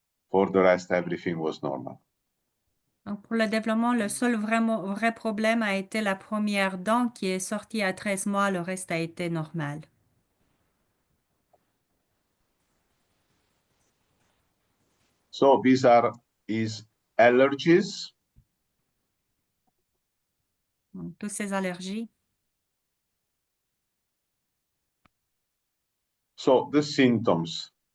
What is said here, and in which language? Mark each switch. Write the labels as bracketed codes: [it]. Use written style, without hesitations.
[en] For the rest, everything was normal. [fr] Donc, pour le développement, le seul vrai problème a été la première dent qui est sortie à 13 mois, le reste a été normal. [en] So these are his allergies. [fr] Donc, toutes ces allergies. [en] So the symptoms.